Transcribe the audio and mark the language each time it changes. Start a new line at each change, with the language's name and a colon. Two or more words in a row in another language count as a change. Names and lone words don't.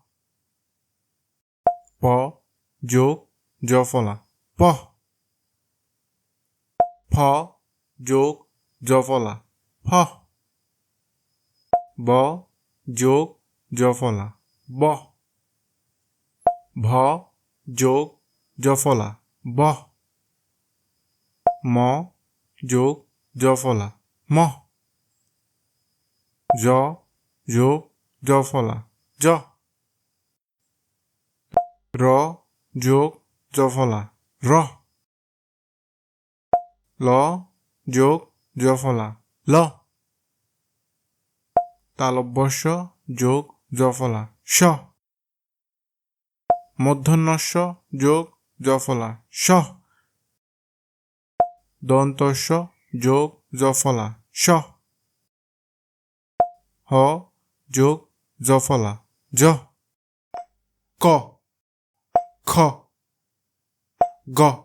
Bangla: প যোগ জফলা প, ফ যোগ জফলা ফ, ব যোগ জফলা ব, ভ যোগ জফলা ব, ম যোগ জফলা ম, জ যোগ জফলা জ, র যোগ জফলা র, ল যোগ জফলা ল, তালব্যস্য যোগ জফলা স, মূর্ধন্যস্য যোগ জফলা স, দন্তস্য যোগ জফলা স, হ যোগ জফলা জ, ক খ গ